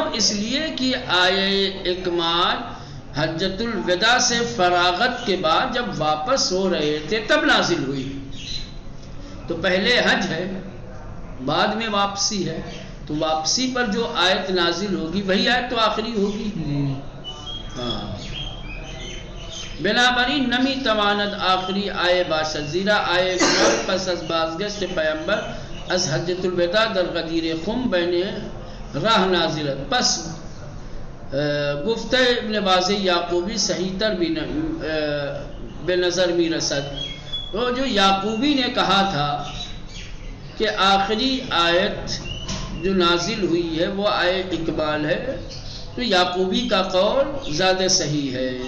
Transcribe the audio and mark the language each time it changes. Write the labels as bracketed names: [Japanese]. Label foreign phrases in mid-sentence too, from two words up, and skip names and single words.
[Urdu] اس لیے کہ آیہ اکمال حجۃ الوداع سے فراغت کے بعد جب واپس ہو رہے تھے تب نازل ہوئی، تو پہلے حج ہے بعد میں واپسی ہے، تو واپسی پر جو آیت نازل ہوگی وہی آیت تو آخری ہوگی۔ [Persian] بنابراین نمی تواند آخری آیه باشد، زیرا آیه اکمال پس از بازگشت پیامبر از حجۃ الوداع در غدیر خم بین راہ نازلت۔ پس گفته ابن باز یعقوبی صحیح تر به نظر می رسد۔ [Urdu] وہ جو یعقوبی نے کہا تھا کہ آخری آیت جو نازل ہوئی ہے وہ آیہ اقبال ہے، تو یعقوبی کا قول زیادہ صحیح ہے۔